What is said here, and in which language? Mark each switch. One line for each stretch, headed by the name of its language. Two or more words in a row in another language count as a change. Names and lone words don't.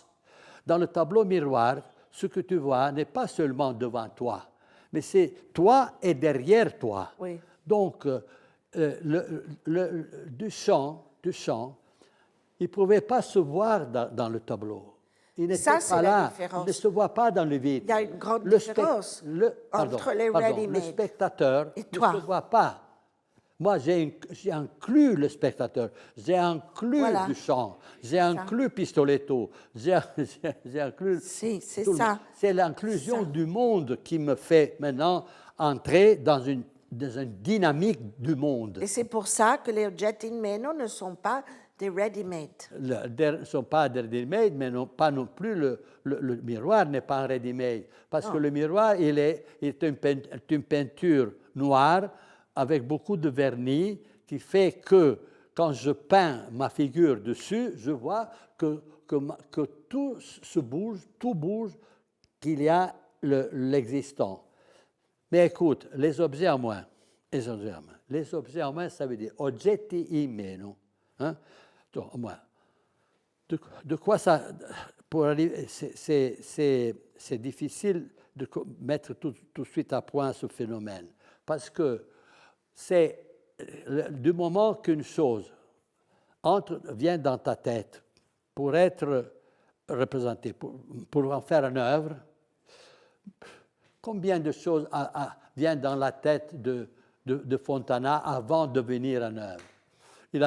French: Dans le tableau miroir, ce que tu vois n'est pas seulement devant toi, mais c'est toi et derrière toi. Oui. Donc, Duchamp, il ne pouvait pas se voir dans le tableau. Il n'était Ça, c'est pas la là. différence. Il ne se voit pas dans le vide. Il y a une grande différence entre les le ready-made spectateur et ne toi. se voit pas. Moi, j'ai inclus le spectateur, j'ai inclus Voilà. Duchamp, j'ai inclus Pistoletto, j'ai inclus... Si, c'est tout le ça. monde. C'est l'inclusion Ça. du monde qui me fait maintenant entrer dans une dynamique du monde. Et c'est pour ça que les
Italian: oggetti in meno
French: ne sont pas des ready-made. Ne sont pas des ready-made, mais pas non plus le miroir n'est pas un ready-made. Parce que le miroir, il est une peinture noire avec beaucoup de vernis qui fait que quand je peins ma figure dessus, je vois que tout se bouge, tout bouge, qu'il y a l'existant. Mais écoute, les objets en moins, les objets en moins, ça veut dire
Italian: oggetti in meno.
French: Hein? Donc, en moins. De quoi ça... Pour arriver, c'est difficile de mettre tout de suite à point ce phénomène. Parce que c'est du moment qu'une chose vient dans ta tête pour être représentée, pour en faire une œuvre, combien de choses viennent dans la tête de Fontana avant de devenir une œuvre?